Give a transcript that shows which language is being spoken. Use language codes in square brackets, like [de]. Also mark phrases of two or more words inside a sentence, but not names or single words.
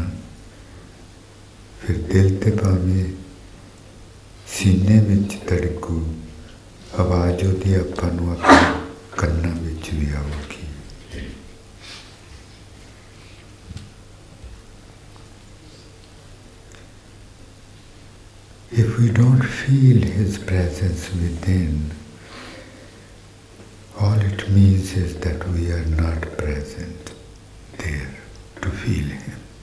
[pa] ਫਿਰ ਦਿਲ ਤੇ ਭਾਵੇਂ ਸੀਨੇ ਵਿੱਚ ਧੜਕੂ, ਆਵਾਜ਼ ਉਹਦੀ ਆਪਾਂ ਨੂੰ ਆਪਣੇ ਕੰਨਾਂ ਵਿੱਚ ਵੀ ਆਊਗੀ. [en] If we don't feel his presence within, all it means is that we are not present there to feel him.